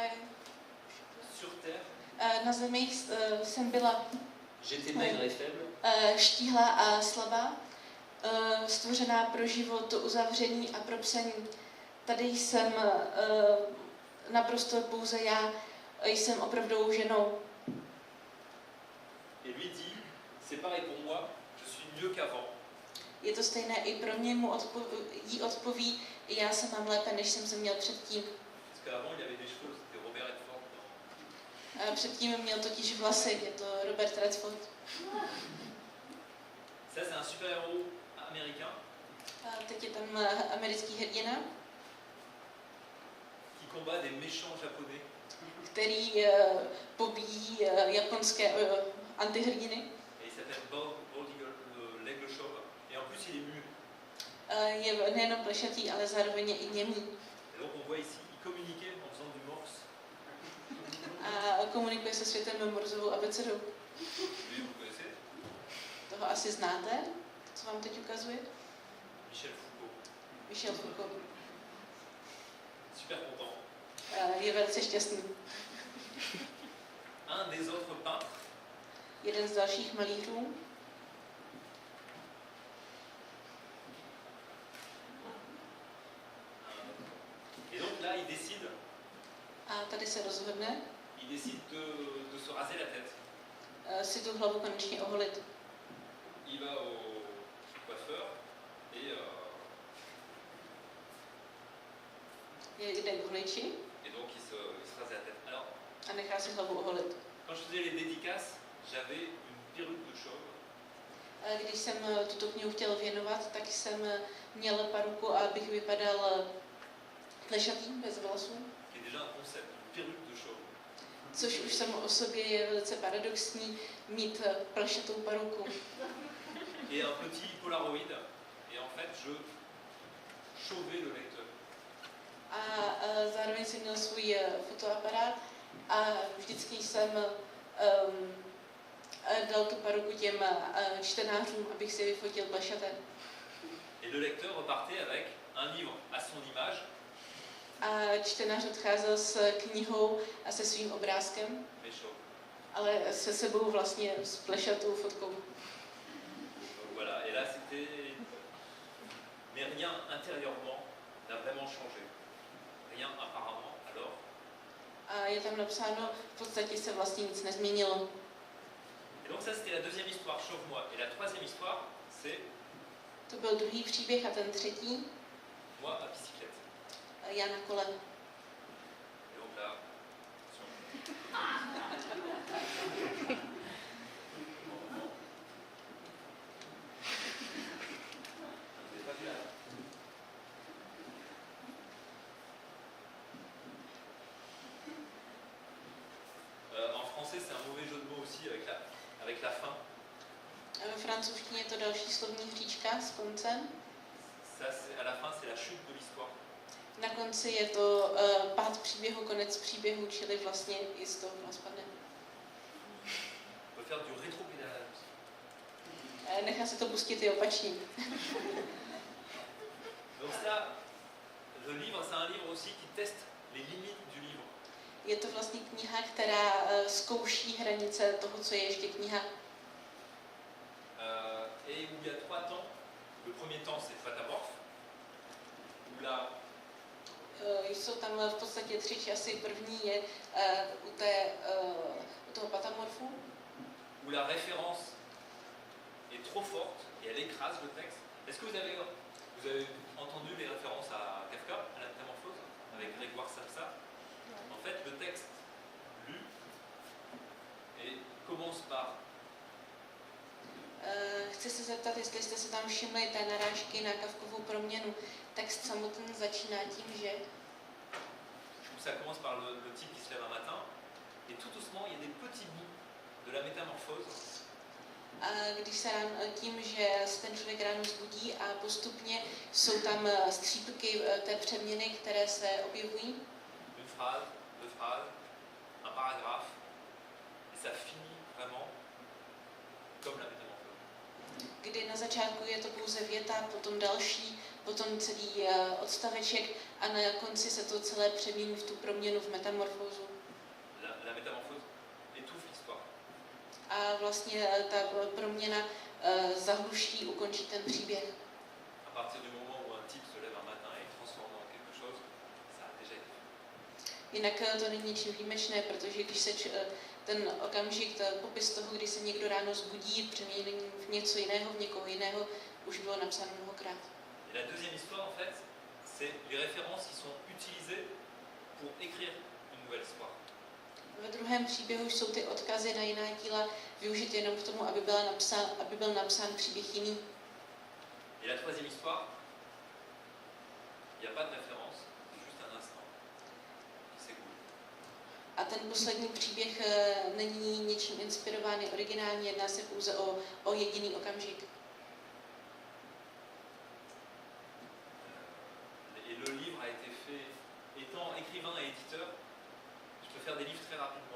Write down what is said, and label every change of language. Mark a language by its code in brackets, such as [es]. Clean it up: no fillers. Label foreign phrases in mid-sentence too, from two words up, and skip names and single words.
[fr] Sur Terre, [cs] na zemi jsem byla [fr] J'étais maigre et faible. [cs] štíhlá a slabá, stvořená pro život uzavřený a pro psaní. Tady jsem naprosto pouze já, jsem opravdovou ženou. [fr] et lui dit, c'est pareil pour moi, je suis mieux qu'avant. [cs] Je to stejné i pro mě, jí odpoví, i já se mám lépe, než jsem se měl předtím. [fr] Parce qu'avant, il avait des cheveux, c'était Robert Redford. dans- [cs] Předtím měl totiž vlasy, je to Robert Redford. [fr] Ça, c'est un super-héros américain [cs] Teď je tam americký hrdina, [fr] qui combat des méchants japonais. [cs] který pobíjí japonské antihrdiny. [fr] Et il s'appelle Bald Eagle, l'aigle chauve. Et en plus, il est muet. [cs] Je nejenom plešatý, ale zároveň i němý. [fr] Et donc, on voit ici, il communiquait en faisant du morse. [cs] A komunikuje se světem Morzovou abecedou. [fr] Lui, vous connaissez, [cs] Toho asi znáte, co vám teď ukazuje? Michel Foucault. Michel Foucault. [fr] Super content. [cs] Je velice šťastný. [fr] Un des autres peintres, [cs] Jeden z dalších malířů [fr] et donc là, il décide [cs] a tady se rozhodne [fr] de se raser la tête. [cs] Si tu hlavu konečně oholit. [fr] Il va au coiffeur et [cs] Jde k holiči [fr] donc il se rase la tête. Alors, [cs] a nechá si hlavu oholit. [fr] quand je faisais les dédicaces, j'avais une perruque de chauve. [cs] Když jsem tuto knihu chtěl věnovat, tak jsem měl paruku, abych vypadal plešatý, bez vlasů. [fr] Qui est déjà un concept, une perruque de chauve. [cs] Což už samo o sobě je velice paradoxní mít plešatou paruku. [fr] Et un petit Polaroid. Et en fait, je chauvais le lecteur. [cs] A zároveň jsem měl svůj fotoaparát a vždycky jsem dal tu paruku těm čtenářům, abych si vyfotil plešaté. [fr] Et le lecteur repartait avec un livre à son image, [cs] A čtenář odcházel s knihou a se svým obrázkem, [fr] mais chauve. [cs] ale se sebou vlastně s plešatou fotkou. [fr] Donc voilà, et là c'était. Mais rien intérieurement n'a vraiment changé. Rien apparemment, alors. [cs] A je tam napsáno, v podstatě se vlastně nic nezměnilo. [fr] Et donc ça c'était la deuxième histoire, Chauve-moi. Et la troisième histoire, c'est [cs] To byl druhý příběh a ten třetí, [fr] moi à bicyclette. [cs] já na kole. [fr] Et donc là, vous n'avez pas vu là. En français, c'est un mauvais jeu de mots aussi avec la fin. [cs] A ve francouzštině je to další slovní hříčka s koncem. [fr] à la fin, c'est la chute de l'histoire. [cs] Na konci je to pád příběhu, konec příběhu, čili vlastně i z toho rozpadne. [fr] On peut faire du rétropédalage. [cs] Nechá se to pustit i opačně. [fr] Donc ça, le livre, c'est un livre aussi qui teste les limites du livre. [cs] Je to vlastně kniha, která zkouší hranice toho, co je ještě kniha. [fr] Et où il y a 3 temps. Le premier temps, c'est Patamorphe, où là, [cs] Jsou tam v podstatě 3 časy. První je u toho patamorfu, [fr] où la référence est trop forte et elle écrase le texte. Est-ce que vous avez entendu les références à Kafka, à la Métamorphose, avec Grégoire Samsa? En fait, le texte lu et commence par [cs] chci se zeptat, jestli jste se tam všimli té narážky na Kafkovu proměnu. Text samotný začíná tím, že [fr] ça commence par le type qui se lève un matin, et tout doucement, il y a des petits bouts de la métamorphose. [cs] Když se tím, že se ten člověk ráno zbudí a postupně jsou tam střípky té přeměny, které se objevují. [fr] Une phrase, deux phrases, un paragraphe, et ça finit vraiment comme la métamorphose. [cs] Kdy na začátku je to pouze věta, potom další, potom celý odstaveček a na konci se to celé přemění v tu proměnu, v metamorfózu. [fr] La métamorphose étouffe l'histoire. [cs] A vlastně ta proměna zahluší, ukončí ten příběh. [fr] À partir du moment où un type se lève un matin et est transformé en quelque chose, ça a déjà été fait. [cs] Jinak to není ničím výjimečné, protože když se ten okamžik, ten popis toho, kdy se někdo ráno zbudí, přemění v něco jiného, v někoho jiného, už bylo napsáno mnohokrát. [fr] Et la deuxième histoire, en fait, c'est les références qui sont utilisées pour écrire une nouvelle histoire. [cs] Ve druhém příběhu jsou ty odkazy na jiná díla využity jenom k tomu, aby byl napsán příběh jiný. [fr] Et la troisième histoire, il n'y a pas de référence, c'est juste un instant qui s'écoule. [cs] A ten poslední příběh není něčím inspirován, je originální, jedná se pouze o jediný okamžik. [fr] Et le livre a été fait, étant écrivain et éditeur, je peux faire des livres très rapidement.